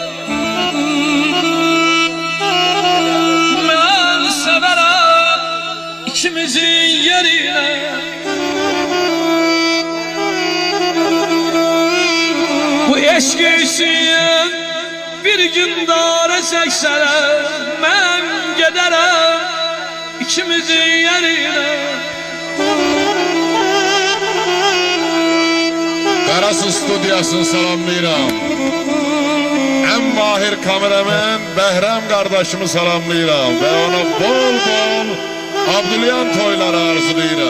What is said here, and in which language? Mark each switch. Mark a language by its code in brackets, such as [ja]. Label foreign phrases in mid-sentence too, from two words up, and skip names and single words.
[tr] Ben severim ikimizin yerine. Bu eşk için bir gün dara çekseler ben giderim ikimizin yerine. [az] Qarası studiyasını salamlayıram. Ən mahir kameraman Bəhrəm qardaşımı salamlayıram və ona bol bol Abdülyan toyları arzulayıram.